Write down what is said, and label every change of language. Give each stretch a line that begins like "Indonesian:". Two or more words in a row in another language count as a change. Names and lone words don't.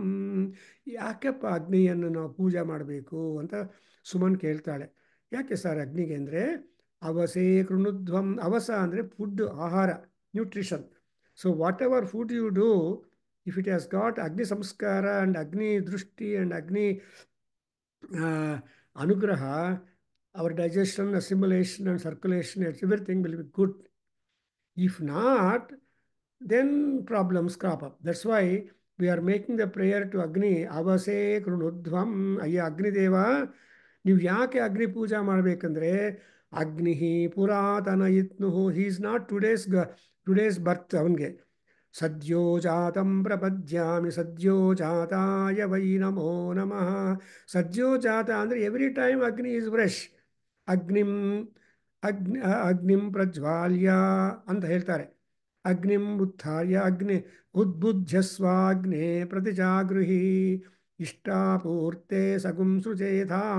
Kannada: ಯಾಕೆಪ್ಪ ಅಗ್ನಿಯನ್ನು ನಾವು ಪೂಜೆ ಮಾಡಬೇಕು ಅಂತ ಸುಮನ್ ಕೇಳ್ತಾಳೆ. ಯಾಕೆ ಸರ್ ಅಗ್ನಿಗೆ ಅಂದರೆ
Sanskrit: ಅವಸೇ ಕೃಣುಧ್ವಂ.
Kannada: ಅವಸ ಅಂದರೆ ಫುಡ್, ಆಹಾರ, ನ್ಯೂಟ್ರಿಷನ್.
English: so whatever food you do, if it has got
Sanskrit: ಅಗ್ನಿ ಸಂಸ್ಕಾರ
English: and
Sanskrit: ಅಗ್ನಿ ದೃಷ್ಟಿ
English: and
Sanskrit: अग्नि अनुग्रह,
English: our digestion, assimilation and circulation, everything will be good. If not, then problems crop up. That's why we are making the prayer to Agni,
Sanskrit: अवसे कृणुध्वम्.
Kannada: ಅಯ್ಯ ಅಗ್ನಿದೇವ, ನೀವು ಯಾಕೆ ಅಗ್ನಿ ಪೂಜಾ ಮಾಡಬೇಕಂದ್ರೆ
Sanskrit: ಅಗ್ನಿಹಿ ಪುರಾತನ ಇತ್ನುಹು.
English: he is not today's birth.
Sanskrit: ಅವನಿಗೆ ಸದ್ಯೋ ಜಾತಂ ಪ್ರಪದ್ಯಾಮಿ ಸದ್ಯೋ ಜಾತಾಯ ವೈ ನಮೋ ನಮಃ. ಸದ್ಯೋ ಜಾತ
English: ಅಂದರೆ every time Agni is fresh.
Sanskrit: ಅಗ್ನಿಂ ಅಗ್ನಿಂ ಪ್ರಜ್ವಾಲ್ಯ
Kannada: ಅಂತ ಹೇಳ್ತಾರೆ.
Sanskrit: ಅಗ್ನಿಂ ಉತ್ಥಾರ್ಯ ಅಗ್ನಿ ಉದ್ಬುದ್ಧ್ಯಸ್ವಾಗ್ನೇ ಪ್ರತಿಜಾಗೃಹಿ ಇಷ್ಟಾಪೂರ್ತೆ ಸಗುಂ ಸೃಜೇಧಾಂ.